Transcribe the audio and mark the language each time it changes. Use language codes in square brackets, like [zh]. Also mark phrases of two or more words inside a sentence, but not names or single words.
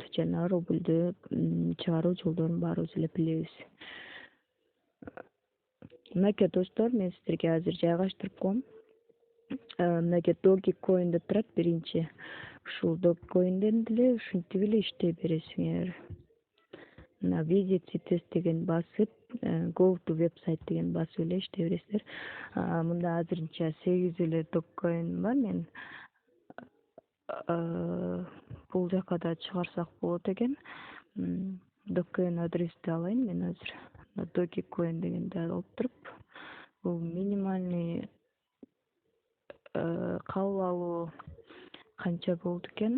[ky] Жана рубльдү чыгаруу жолдорун баарыбыз эле билебиз. Мынакей достор, мен сиздерге азыр жайгаштырып коем. Мынакей Dogecoin деп турат биринчи. Ушул Dogecoin'ден деле ушинтип эле иштей бересиңер. Мына [en] visit site [ky] деген басып, [en] go to website [ky] деген басып эле иштей бересиңер. Мында азырынча 8 эле Dogecoin бар. Мен бул жака да чыгарсак болот экен. Dogecoin адрести алайын мен азыр. Dogecoin дегенди алып туруп, бул минимальный кабыл алуу канча болду экен?